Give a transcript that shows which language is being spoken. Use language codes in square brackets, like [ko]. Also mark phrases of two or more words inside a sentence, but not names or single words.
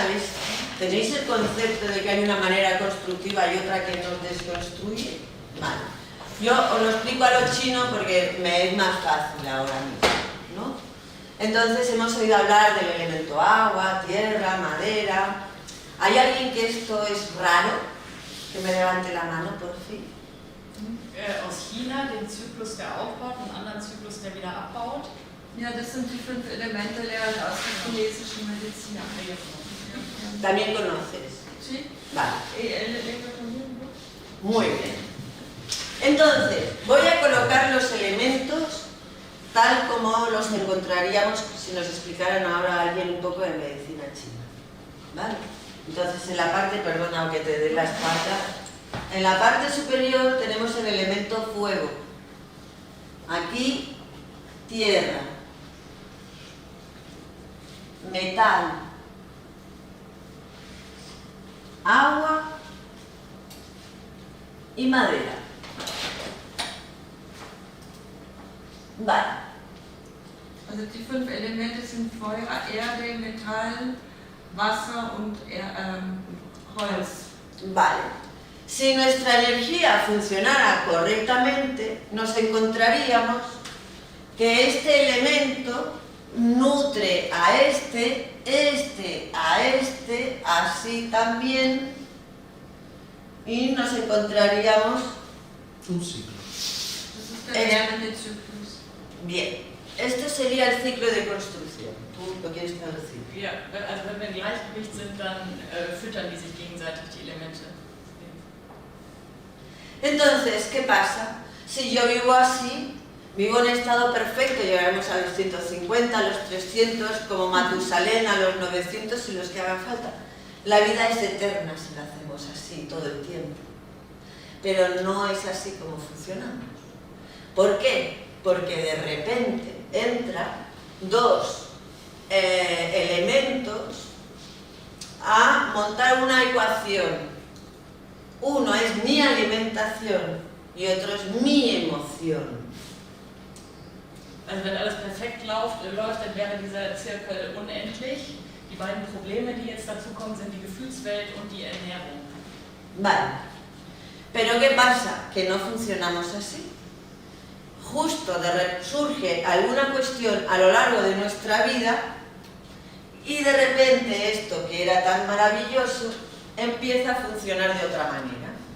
[es] ¿Tenéis el concepto de que hay una manera constructiva y otra que nos desconstruye? Vale. Yo os lo explico a los chinos porque me es más fácil ahora mismo, ¿no? Entonces hemos oído hablar del elemento agua, tierra, madera. ¿Hay alguien que esto es raro? Que me levante la mano, por fin. [de] Aus China den Zyklus, der aufbaut, und einen anderen Zyklus, der wieder abbaut. Ja, das sind die 5 Elemente Lehren aus der chinesischen Medizin. [es] ¿También conoces? Sí. Vale. Muy bien. Entonces, voy a colocar los elementos tal como los encontraríamos si nos explicaran ahora alguien un poco de medicina china. ¿Vale? Entonces, en la parte, perdona aunque te dé la espalda, en la parte superior tenemos el elemento fuego. Aquí, tierra, metal, agua y madera. Vale. [de] Also die 5 Elemente sind Feuer, Erde, Metall, Wasser und Holz. [es] Vale. Si nuestra energía funcionara correctamente, nos encontraríamos que este elemento nutre a este a este, así también, y nos encontraríamos Un ciclo. [de] Das ist der lernende Zyklus. [es] bien. Este sería el ciclo de construcción. ¿Tú lo quieres traducir? [de] Ja, also wenn wir im Gleichgewicht sind, dann füttern die sich gegenseitig die Elemente. [es] Entonces, ¿qué pasa? Si yo vivo así, vivo en estado perfecto, llegaremos a los 150, a los 300, como Matusalén, a los 900 y los que hagan falta. La vida es eterna si la hacemos así todo el tiempo. Pero no es así como funcionamos. ¿Por qué? Porque de repente entran dos elementos a montar una ecuación. Uno es mi alimentación y otro es mi emoción. [de] Also wenn alles perfekt läuft, dann wäre dieser Zirkel unendlich. Die beiden Probleme, die jetzt dazukommen, sind die Gefühlswelt und die Ernährung. [es] Vale. Pero ¿qué pasa? Que no funcionamos así. Justo surge alguna cuestión a lo largo de nuestra vida y de repente esto que era tan maravilloso empieza a funcionar de otra manera.